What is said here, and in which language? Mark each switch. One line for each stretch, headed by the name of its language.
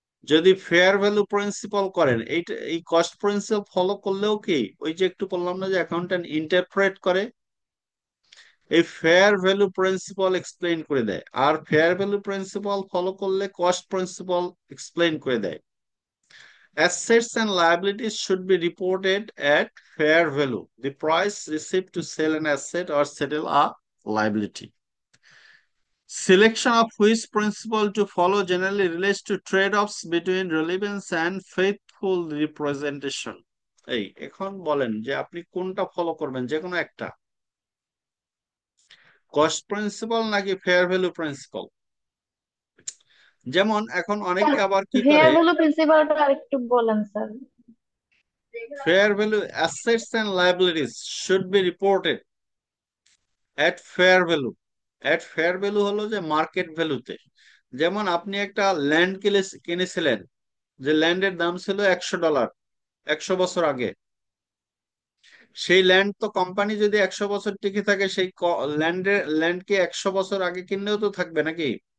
Bangla: যদি fair value principal করেন, এইটা এই কস্ট প্রিন্সিপাল ফলো করলেও কি ওই যে একটু বললাম না যে অ্যাকাউন্টেন্ট ইন্টারপ্রেট করে, এই ফেয়ার ভ্যালু প্রিন্সিপাল এক্সপ্লেইন করে দেয়। আর ফেয়ার ভ্যালু প্রিন্সিপাল ফলো করলে কস্ট প্রিন্সিপাল এক্সপ্লেইন করে দেয়।
English: Assets and liabilities should be reported at fair value, the price received to sell an asset or settle a liability. Selection of which principle to follow generally relates to trade-offs between relevance and faithful representation.
Bangla: এই এখন বলেন যে আপনি কোনটা follow করবেন, যে কোনো একটা, কস্ট প্রিন্সিপাল নাকি ফেয়ার ভ্যালু প্রিন্সিপাল? যেমন এখন অনেকে আবার কি
English: fair
Bangla: করে, ভ্যালু প্রিন্সিপালটা আরেকটু বলেন sir.
English: fair value assets and liabilities should be reported at fair value. at fair value
Bangla: হলো যে মার্কেট ভ্যালুতে। যেমন আপনি একটা ল্যান্ড কিনেছিলেন, যে ল্যান্ডের দাম ছিল $100 100 বছর আগে। সেই ল্যান্ড তো কোম্পানি যদি 100 বছর টিকে থাকে, সেই ল্যান্ডকে 100 বছর আগে কিনলেও তো থাকবে নাকি?